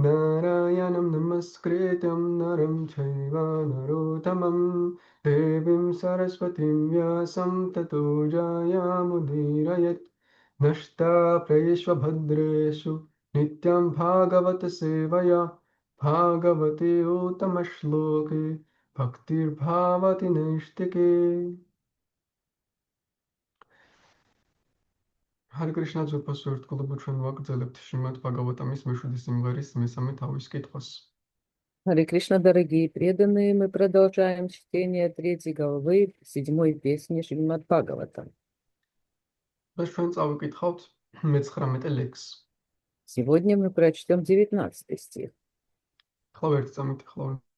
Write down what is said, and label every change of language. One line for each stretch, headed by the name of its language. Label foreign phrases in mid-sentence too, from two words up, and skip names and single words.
Sanskrit: नारायणं नमस्कृत्यं नरं चैव नरोत्तमं देवीं सरस्वतीं व्यासं ततो जयमुदीरयेत् नष्टाप्रेष्वभद्रेषु नित्यं भागवत सेवया भागवते उत्तमश्लोके भक्तिर्भावति नैष्टिके हरे कृष्ण
Georgian: ძვირფას ერთგულება ჩვენ ვაგრძელებთ შრიმად ბhagavatam-ის მეშვიდე სიმღერის მესამე თავის კითხვას.
Sanskrit: हरे कृष्ण,
Russian: дорогие преданные, мы продолжаем чтение 3 главы 7 песни Шримад Бхагаватам.
Georgian: დღეს ჩვენ წავიკითხავთ მე-19 ლექს.
Russian: Сегодня мы прочтем 19 стих.
Georgian: ხლავ ერთი წამით ხლავ.